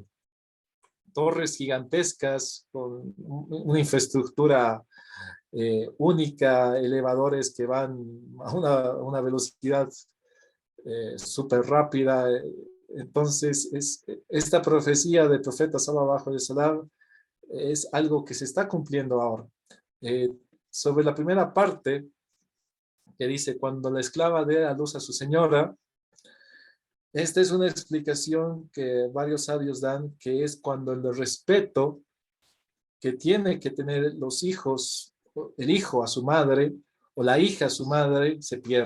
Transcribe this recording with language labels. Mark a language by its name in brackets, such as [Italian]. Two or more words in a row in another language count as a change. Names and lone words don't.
[Spanish] Torres gigantescas con una infraestructura única, elevadores que van a una velocidad súper rápida. Entonces, esta profecía del profeta [Arabic] صلى الله عليه وسلم [Spanish] es algo que se está cumpliendo ahora. Sobre la primera parte, que dice, cuando la esclava dé a luz a su señora, esta es una explicación que varios sabios dan, que es cuando el respeto que tiene que tener los hijos, el hijo a su madre o la hija a su madre, se pierde.